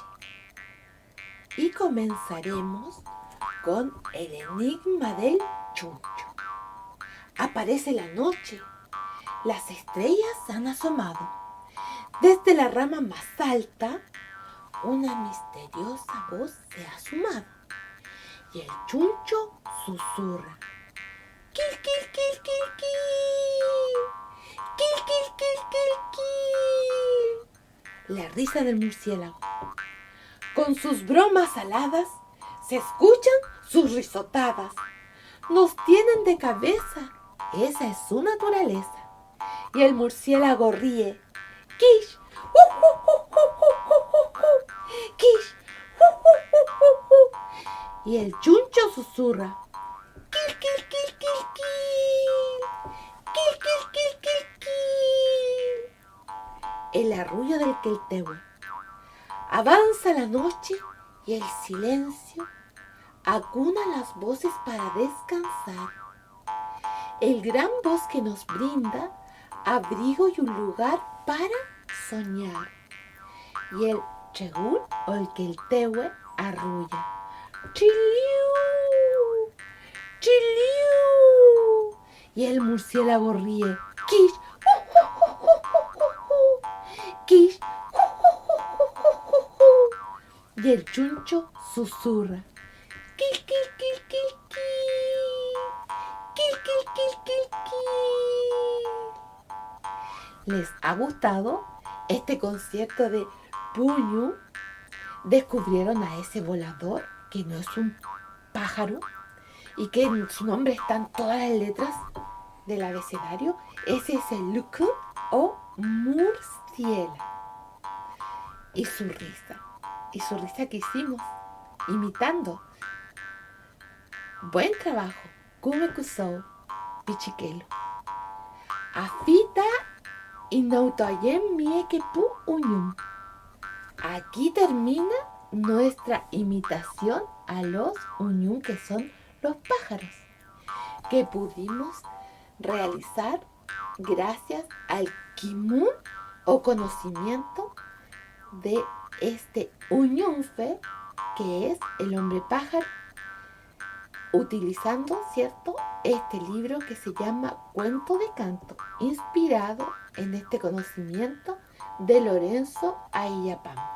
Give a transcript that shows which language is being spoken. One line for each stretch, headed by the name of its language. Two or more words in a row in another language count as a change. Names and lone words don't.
Spanish: Y comenzaremos con el enigma del chuncho. Aparece la noche. Las estrellas han asomado. Desde la rama más alta, una misteriosa voz se ha sumado. Y el chuncho susurra. ¡Quil, quil, quil, quil, quil! ¡Quil, quil, quil, quil, quil! La risa del murciélago. Con sus bromas aladas se escuchan sus risotadas. Nos tienen de cabeza, esa es su naturaleza. Y el murciélago ríe. ¡Quish! ¡Quish! Y el chuncho susurra. ¡Quil, quil, quil, quil, quil! ¡Quil, quil, quil, quil, quil! El arrullo del queltehue. Avanza la noche y el silencio acuna las voces para descansar. El gran bosque nos brinda abrigo y un lugar para soñar. Y el chegún o el queltehue arrulla. ¡Chiliu! ¡Chiliu! Y el murciélago ríe. ¡Quish! ¡Quish! Y el chuncho susurra. ¡Quil, quil, quil, quil, quil! ¡Quil, quil, quil, quil, quil! ¿Les ha gustado este concierto de pu'uñún? ¿Descubrieron a ese volador que no es un pájaro y que en su nombre están todas las letras del abecedario? Ese es el luku o murciélago. Y su risa que hicimos imitando. Buen trabajo.
Mapuche: Kume kusou, pichiquelo. Afita y nautoyen mieke pu'uñún.
Spanish: Aquí termina nuestra imitación a los uñún, que son los pájaros, que pudimos realizar gracias al Kimun o conocimiento de este Uñunfe, que es el hombre pájaro, utilizando, ¿cierto?, este libro que se llama Cuento de Canto, inspirado en este conocimiento de Lorenzo Ayllapam.